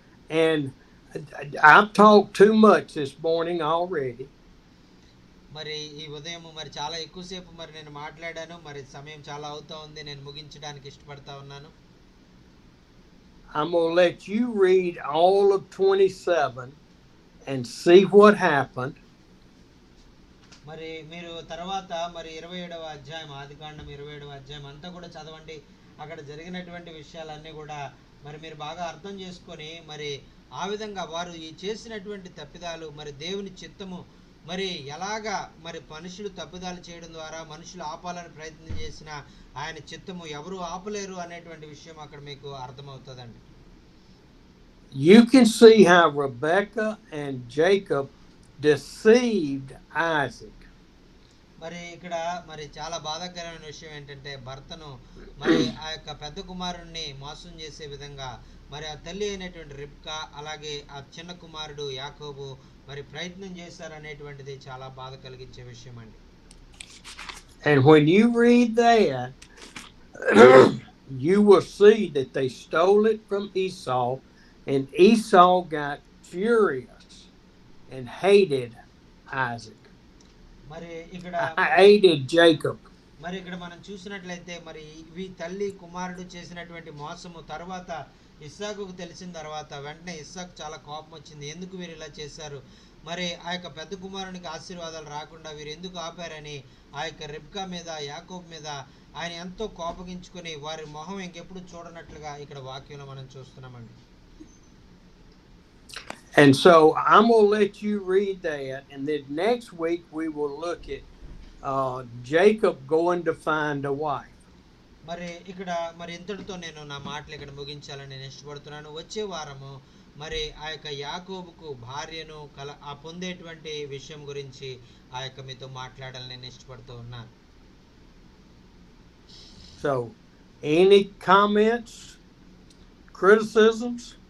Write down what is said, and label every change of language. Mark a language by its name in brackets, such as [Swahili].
[English] And I've talked too much this morning already. [Telugu] మరి ఈ ఉదయం మరి చాలా ఎక్కువసేపు మరి నేను మాట్లాడాను. మరి సమయం చాలా అవుతా ఉంది, నేను ముగించడానికి ఇష్టపడతా ఉన్నాను. [English] I'm going to let you read all of 27 and see what happened. [Telugu] మరి మీరు తర్వాత మరి 27వ అధ్యాయం, ఆదికాండం 27వ అధ్యాయం అంతా కూడా చదవండి. అక్కడ జరిగినటువంటి విషయాలన్నీ కూడా మరి మీరు బాగా అర్థం చేసుకొని మరి ఆ విధంగా వారు ఈ చేసినటువంటి తప్పిదాలు మరి దేవుని చిత్తము మరి ఎలాగా మరి మనుషులు తప్పిదాలు చేయడం ద్వారా మనుషులు ఆపాలని ప్రయత్నం చేసిన ఆయన చిత్తము ఎవరు ఆపలేరు అనేటువంటి విషయం అక్కడ మీకు అర్థమవుతుందండి. [English] You can see how Rebekah and Jacob deceived Isaac. [Telugu] మరి ఇక్కడ మరి చాలా బాధాకరమైన విషయం ఏంటంటే భర్తను మరి ఆ యొక్క పెద్ద కుమారుణ్ణి మోసం చేసే విధంగా మరి ఆ తల్లి అయినటువంటి రిబ్కా అలాగే ఆ చిన్న కుమారుడు యాకోబు మరి ప్రయత్నం చేశారు అనేటువంటిది చాలా బాధ కలిగించే విషయం అండి. [English] And when you read that, you will see that they stole it from Esau, and Esau got furious and hated Isaac. [Telugu] మరి ఇక్కడ [English] hated Jacob. [Telugu] మరి ఇక్కడ మనం చూసినట్లయితే మరి ఇవి తల్లి కుమారుడు చేసినటువంటి మోసము తర్వాత ఇస్సాకుకు తెలిసిన తర్వాత వెంటనే ఇస్సాకు చాలా కోపం వచ్చింది. ఎందుకు వీరు ఇలా చేశారు, మరి ఆ యొక్క పెద్ద కుమారునికి ఆశీర్వాదాలు రాకుండా వీరు ఎందుకు ఆపారని ఆ యొక్క రిబ్కా మీద యాకోబు మీద ఆయన ఎంతో కోపగించుకొని వారి మొహం ఇంకెప్పుడు చూడనట్లుగా ఇక్కడ వాక్యంలో మనం చూస్తున్నామండి. [English] And so I'm going to let you read that, and then next week we will look at Jacob going to find a wife. [Telugu] మరి ఇక్కడ మరి ఇంతటితో నేను నా మాటలు ఇక్కడ ముగించాలని నేను ఇష్టపడుతున్నాను. వచ్చే వారము మరి ఆ యొక్క యాకోబుకు భార్యను ఆ పొందేటువంటి విషయం గురించి ఆ యొక్క మీతో మాట్లాడాలని నేను ఇష్టపడుతూ ఉన్నాను. [English] So any comments, criticisms,